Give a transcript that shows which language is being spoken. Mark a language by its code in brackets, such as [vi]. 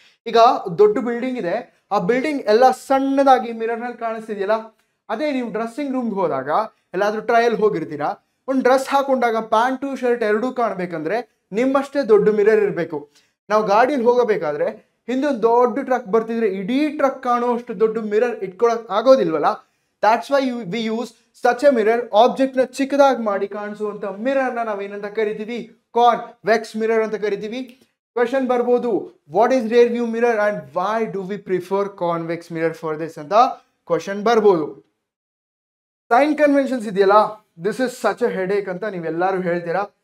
[kn] ಈಗ ದೊಡ್ಡ ಬಿಲ್ಡಿಂಗ್ ಇದೆ, ಆ ಬಿಲ್ಡಿಂಗ್ ಎಲ್ಲ ಸಣ್ಣದಾಗಿ ಮಿರರ್ ನಲ್ಲಿ ಕಾಣಿಸ್ತಿದೆಯಲ್ಲ, ಅದೇ ನೀವು ಡ್ರೆಸ್ಸಿಂಗ್ ರೂಮ್ಗೆ ಹೋದಾಗ ಎಲ್ಲಾದ್ರೂ ಟ್ರಯಲ್ ಹೋಗಿರ್ತೀರಾ, ಒಂದು ಡ್ರೆಸ್ ಹಾಕೊಂಡಾಗ ಪ್ಯಾಂಟು ಶರ್ಟ್ ಎರಡೂ ಕಾಣ್ಬೇಕಂದ್ರೆ ನಿಮ್ಮಷ್ಟೇ ದೊಡ್ಡ ಮಿರರ್ ಇರಬೇಕು. ನಾವು ಗಾಡಿಯಲ್ಲಿ ಹೋಗಬೇಕಾದ್ರೆ ಹಿಂದೆ ಒಂದು ದೊಡ್ಡ ಟ್ರಕ್ ಬರ್ತಿದ್ರೆ ಇಡೀ ಟ್ರಕ್ ಕಾಣುವಷ್ಟು ದೊಡ್ಡ mirror ಇಟ್ಕೊಳಕ್ ಆಗೋದಿಲ್ವಲ್ಲ. [en] That's why we use such a mirror. [kn] Object ನ ಚಿಕ್ಕದಾಗಿ ಮಾಡಿ ಕಾಣಿಸುವಂತ ಮಿರರ್ ನ ನಾವೇನಂತ ಕರಿತೀವಿ? ಕಾನ್ವೆಕ್ಸ್ ಮಿರರ್ ಅಂತ ಕರಿತೀವಿ. ಕ್ವೆಶ್ಚನ್ ಬರ್ಬೋದು, [en] what is rear view mirror and why do we prefer convex mirror for this [kn] ಅಂತ ಕ್ವೆಶ್ಚನ್ ಬರ್ಬೋದು. ಸೈನ್ ಕನ್ವೆನ್ಷನ್ಸ್ ಇದೆಯಲ್ಲ, [en] this is such a headache [kn] ಅಂತ ನೀವೆಲ್ಲರೂ ಹೇಳ್ತೀರಾ.